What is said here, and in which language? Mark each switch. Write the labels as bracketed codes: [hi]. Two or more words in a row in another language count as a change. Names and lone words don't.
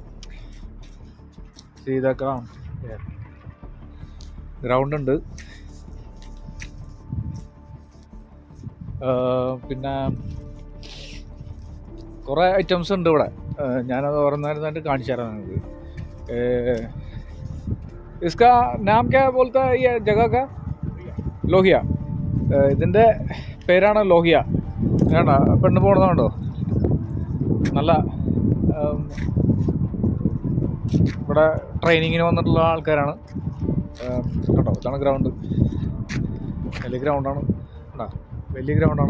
[ml] ഗ്രൗണ്ട് ഉണ്ട്. പിന്നെ കുറേ ഐറ്റംസ് ഉണ്ട് ഇവിടെ. ഞാനത് ഓരോന്നായിട്ട് കാണിച്ചു തരാം നിങ്ങൾക്ക്. [hi] इसका नाम क्या बोलता है ये जगह का? [ml] ലോഹിയ. ഇതിൻ്റെ പേരാണ് ലോഹിയ. വേണ്ട പെണ്ണ് പോകണമെന്നുണ്ടോ? നല്ല ഇവിടെ ട്രെയിനിങ്ങിന് വന്നിട്ടുള്ള ആൾക്കാരാണ് കേട്ടോ. ഇതാണ് ഗ്രൗണ്ട്. വലിയ ഗ്രൗണ്ടാണ്. വലിയ ഗ്രൗണ്ടാണ്.